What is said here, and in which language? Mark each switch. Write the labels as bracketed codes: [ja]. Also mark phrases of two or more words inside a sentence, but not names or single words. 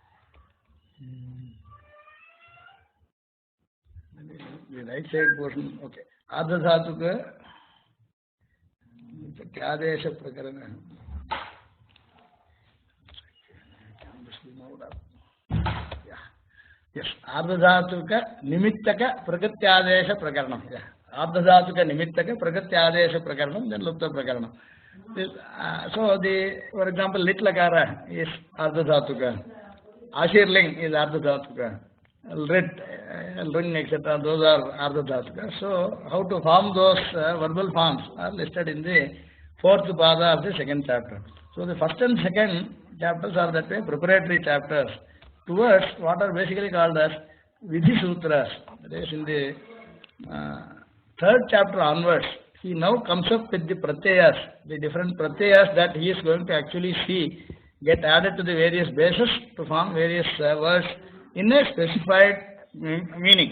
[en] The right side portion, okay. [sa] Ardhadhatuka, Pratyadesha Prakarana. [en] Can this be moved up? Yeah. Yes, [sa] ardhadhatuka nimittaka prakatyadesha prakaranam. Yeah. Ardhadhatuka nimittaka prakatyadesha prakaranam, then lupta prakaranam. [en] So for example, [sa] lit lakara [en] is ardhadhatuka, ashirling is ardhadhatuka, rit, ring, etc. Those are ardhadhatuka. So how to form those verbal forms are listed in the 4th pada of the 2nd chapter. So the 1st and 2nd chapters are that way preparatory chapters towards what are basically called as [sa] Vidhi Sutras. [en] That is, in the 3rd chapter onwards, he now comes up with the pratyayas, the different pratyayas that he is going to actually see get added to the various bases to form various words in a specified meaning.